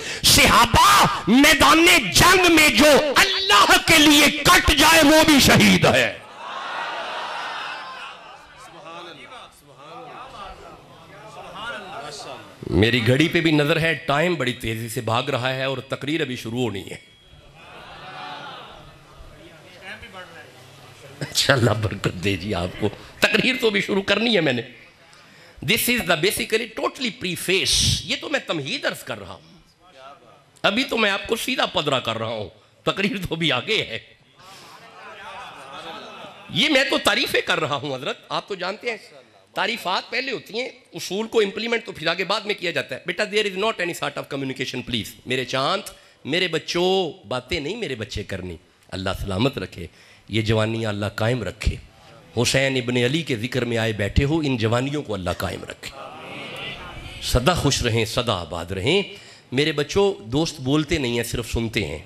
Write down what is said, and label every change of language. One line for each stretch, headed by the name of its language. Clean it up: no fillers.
Urdu: صحابہ میدان جنگ میں جو اللہ کے لیے کٹ جائے وہ بھی شہید ہے. میری گھڑی پہ بھی نظر ہے, ٹائم بڑی تیزی سے بھاگ رہا ہے اور تقریر ابھی شروع ہونی ہے. اچھا اللہ برکت دے جی آپ کو. تقریر تو بھی شروع کرنی ہے میں نے.
English: This is the basically totally preface.
Urdu: یہ تو میں تمہید عرض کر رہا ہوں, ابھی تو میں آپ کو سیدھا پدرا کر رہا ہوں. تقریر تو بھی آگے ہے. یہ میں تو تعریفیں کر رہا ہوں حضرت. آپ تو جانتے ہیں تعریفات پہلے ہوتی ہیں, اصول کو امپلیمنٹ تو پھر آگے بعد میں کیا جاتا ہے. بیٹا
English: there is not any sort of communication please.
Urdu: میرے چاند, میرے بچوں, باتیں نہیں میرے بچے کرنی. اللہ سلامت رکھے, یہ جوانیاں اللہ قائم رکھے. حسین ابن علی کے ذکر میں آئے بیٹھے ہو, ان جوانیوں کو اللہ قائم رکھے. سدا خوش رہیں, سدا آباد رہیں. میرے بچوں دوست بولتے نہیں ہیں, صرف سنتے ہیں.